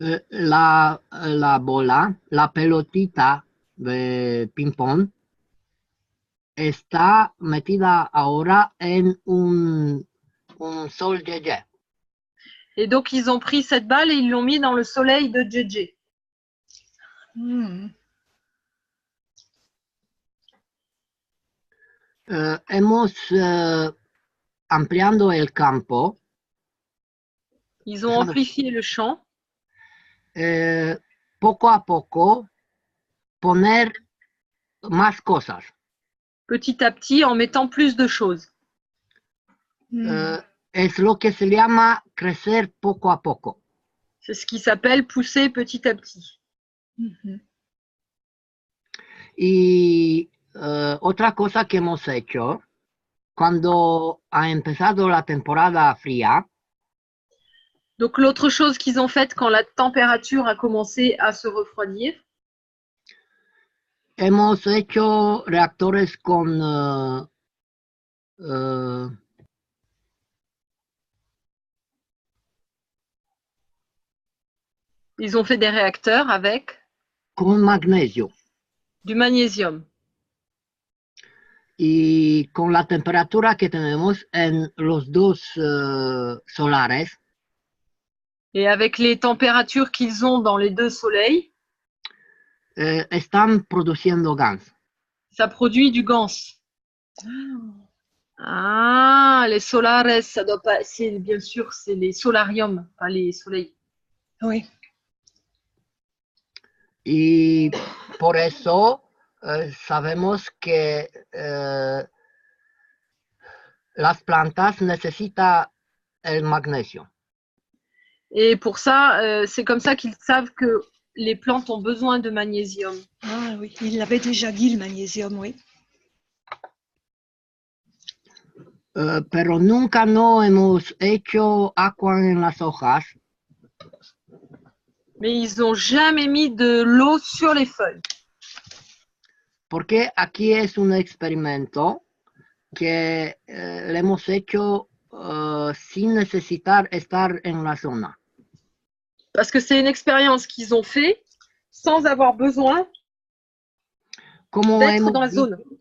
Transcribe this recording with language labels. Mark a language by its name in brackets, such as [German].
[Spanish] La bola, la pelotita de ping-pong, está metida ahora en un sol JJ. [French] Et donc, ils ont pris cette balle et ils l'ont mis dans le soleil de JJ. [Spanish] Hemos ampliando el campo. [French] Ils ont amplifié le champ. [Spanish] Poco a poco, poner más cosas. [French] Petit à petit, en mettant plus de choses. [Spanish] Es lo que se llama crecer poco a poco. [French] C'est ce qui s'appelle pousser petit à petit. [Spanish] Y otra cosa que hemos hecho, cuando ha empezado la temporada fría, [French] donc l'autre chose qu'ils ont faite quand la température a commencé à se refroidir, [Spanish] hemos hecho reactores con [French] ils ont fait des réacteurs avec [Spanish] con magnesio. [French] Du magnésium. [Spanish] Y con la temperatura que tenemos en los dos solares, [French] et avec les températures qu'ils ont dans les deux soleils, [Spanish] están produciendo gas. [French] Ça produit du gans. Ah, les solares, ça doit pas. C'est bien sûr, c'est les solariums, pas les soleils. Oui. [Spanish] Y por eso sabemos que las plantas necesitan el magnesio. [French] Et pour ça, c'est comme ça qu'ils savent que les plantes ont besoin de magnésium. Ah oui, il l'avait déjà dit, le magnésium, oui. [Spanish] Pero nunca no hemos hecho agua en las hojas. [French] Mais ils n'ont jamais mis de l'eau sur les feuilles. [Spanish] Porque aquí es un experimento que le hemos hecho sin necesitar estar en la zona. [French] Parce que c'est une expérience qu'ils ont fait sans avoir besoin d'être dans la zone.